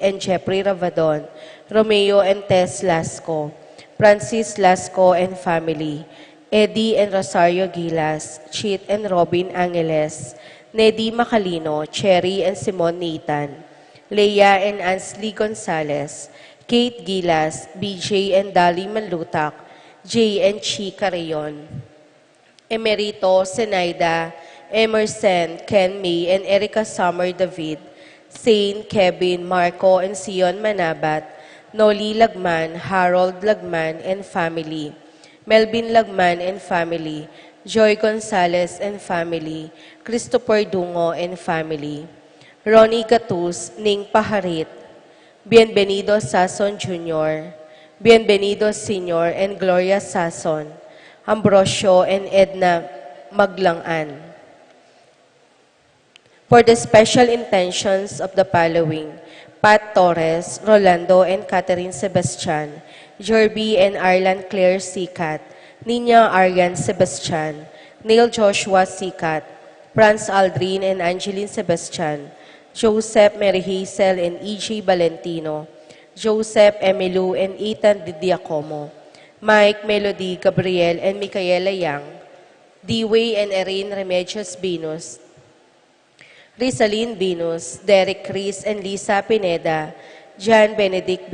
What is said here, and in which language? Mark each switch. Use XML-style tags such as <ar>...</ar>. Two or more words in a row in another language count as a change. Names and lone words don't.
<en>and Jeffrey Ravadon, Romeo and Tess Lasco, Francis Lasco and family, Eddie and Rosario Gilas, Chit and Robin Angeles, Neddy Macalino, Cherry and Simon Nathan, Leia and Ansley Gonzalez, Kate Gilas, BJ and Dali Manlutak, Jay and Chica Rayon, Emerito, Senaida, Emerson, Ken May, and Erica Summer David, Saint, Kevin, Marco, and Sion Manabat, Noli Lagman, Harold Lagman, and family, Melvin Lagman and family, Joy Gonzalez and family, Christopher Dungo and family, Ronnie Gatus, Ning Paharit, Bienvenido Sason Jr., Bienvenido Sr. and Gloria Sason, Ambrosio and Edna Maglangan. For the special intentions of the following, Pat Torres, Rolando and Catherine Sebastian, Jerby and Arlan Claire Sikat, Nina Aryan Sebastian, Neil Joshua Sikat, Franz Aldrin and Angeline Sebastian, Joseph Mary Hazel and E.J. Valentino, Joseph Emilu and Ethan Diacomo, Mike, Melody, Gabriel and Micaela Yang, Dewey and Erin Remedios Binus, Rizalyn Binus, Derek Chris and Lisa Pineda, John Benedict</en>